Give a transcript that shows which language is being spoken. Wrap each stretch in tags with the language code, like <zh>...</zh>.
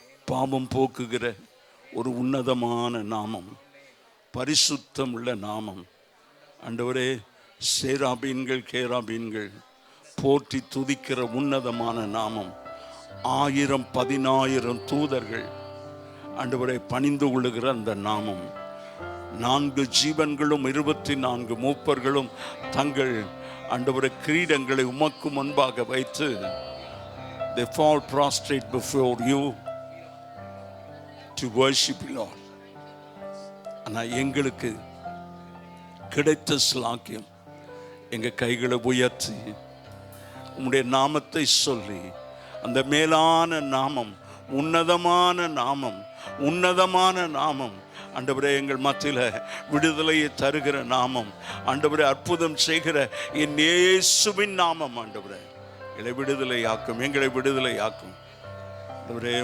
<ta>பாவம் போக்குகிற ஒரு உன்னதமான நாமம், பரிசுத்தம் உள்ள நாமம் ஆண்டவரே. சேராபீன்கள் கேராபீன்கள் போற்றி துதிக்கிற உன்னதமான நாமம், 1000-10,000 தூதர்கள் ஆண்டவரை பணிந்து கொள்ளுகிற அந்த நாமம். 4 ஜீவன்களும் 24 மூப்பர்களும் தங்கள் ஆண்டவரை கிரீடங்களை உமக்கு முன்பாக வைத்து</ta> <en>they fall prostrate before you to worship you Lord.</en> <ta>ஆனால் எங்களுக்கு கிடைத்த ஸ்லாக்கியம், எங்க கைகளை உயர்த்தி உம்முடைய நாமத்தை சொல்லி, அந்த மேலான நாமம், உன்னதமான நாமம், உன்னதமான நாமம் ஆண்டவரே, எங்கள் மத்தியில் விடுதலையை தருகிற நாமம் ஆண்டவரே, அற்புதம் செய்கிற என் இயேசுவின் நாமம் ஆண்டவரே, எங்களை விடுதலையாக்கும், எங்களை விடுதலையாக்கும் ஆண்டவரே.</ta>